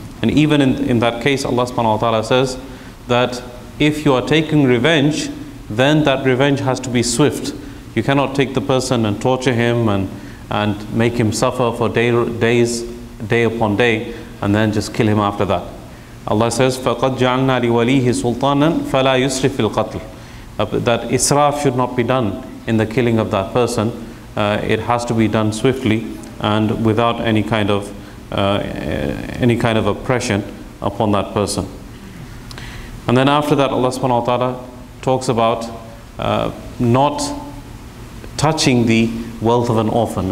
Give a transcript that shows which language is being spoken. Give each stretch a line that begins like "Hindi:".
English: And even in that case, Allah subhanahu wa ta'ala says that if you are taking revenge, then that revenge has to be swift. You cannot take the person and torture him and make him suffer for day upon day and then just kill him after that. Allah says,
Arabic: فَقَدْ جَعَلْنَا لِوَلِيهِ سُلْطَانًا فَلَا يُسْرِفْ فِي الْقَتْلِ.
English: That israf should not be done in the killing of that person. It has to be done swiftly and without any kind of oppression upon that person. And then after that, Allah subhanahu wa ta'ala talks about not touching the wealth of an orphan.